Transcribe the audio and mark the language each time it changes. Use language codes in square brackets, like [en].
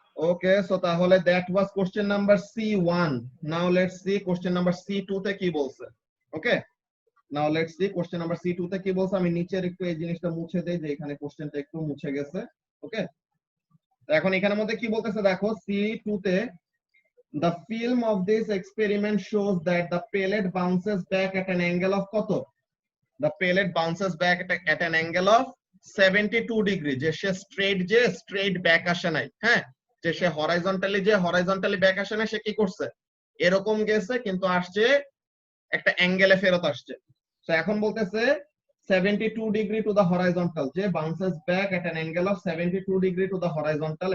[en] Okay, so তাহলে that was question number C1. Now let's see question number C2 [bn] তে কি বলছে। [en] Okay, now let's see question number C2 [bn] তে কি বলছে। আমি নিচের একটু এই জিনিসটা মুছে দেই যে এখানে কোশ্চেনটা একটু মুছে গেছে। [en] okay, [bn] এখন এখানের মধ্যে কি বলতেছে দেখো, [en] C2 তে the film of this experiment shows that the pellet bounces back at an angle of কত, the pellet bounces back at an angle of 72 degree। [bn] যে সে স্ট্রেট ব্যাক আসে নাই, হ্যাঁ, যে সে হরাইজন্টালি ব্যাক আসে না, সে কি করছে এরকম গেছে কিন্তু আসছে একটা অ্যাঙ্গেলে ফেরত আসছে। তো এখন বলতেছে [en] 72 degree to the horizontal, যে bounces back at an angle of 72 degree to the horizontal.